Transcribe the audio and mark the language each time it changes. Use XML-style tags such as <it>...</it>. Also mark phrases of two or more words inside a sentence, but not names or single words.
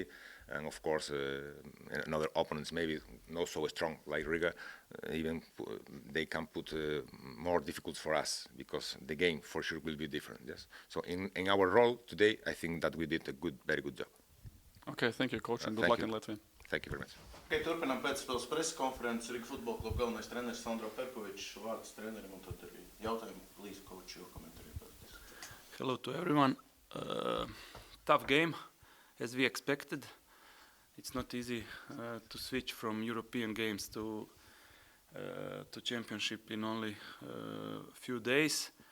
<en>And of course, another opponents maybe not so strong like Riga, even they can put more difficult for us because the game for sure will be different. Yes. So in our role today, I think that we did a very good job. Okay, thank you, coach, and good luck in Latvia. Thank you very much.</en> <lv>Okay, turpinām pēcspēles preses konferences. Riga futbola kluba galvenais treneris Sandro Perkovičs. Vārds trenerim un tad arī jautājumi.</lv> <en>Please, coach, your commentary about this. Hello to everyone. Tough game, as we expected. It's not easy to switch from European games to championship in only a few days.</en>